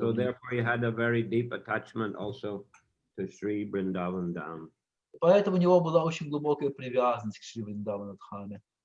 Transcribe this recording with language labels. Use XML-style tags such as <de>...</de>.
<en>So</en> <ru>влияние.</ru> <en>therefore, he had a very deep attachment also to Sri Vrindavan Dham.</en> <ru>Поэтому у него была очень глубокая привязанность к Шри Вриндавана Дхаме.</ru>